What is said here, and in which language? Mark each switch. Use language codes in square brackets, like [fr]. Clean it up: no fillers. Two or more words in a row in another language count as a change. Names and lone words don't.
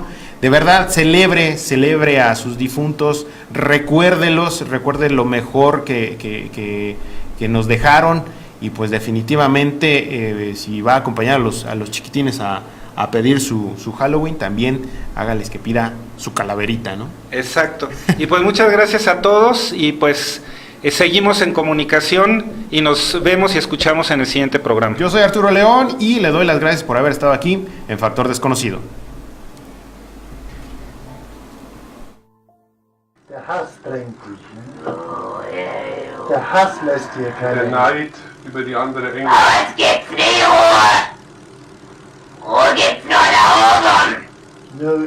[es] De verdad, celebre a sus difuntos, recuerde lo mejor que nos dejaron, y pues definitivamente si va a acompañar a los chiquitines a pedir su Halloween, también hágales que pida su calaverita, ¿no? Exacto. Y pues muchas gracias a todos, y pues seguimos en comunicación y nos vemos y escuchamos en el siguiente programa. Yo soy Arturo León y le doy las gracias por haber estado aquí en Factor Desconocido. [de] Der Hass drängt dich. Ne? Der Hass lässt dir keine Der Neid über die andere Engel. Aber es gibt nie Ruhe. Ruhe gibt's nur da oben.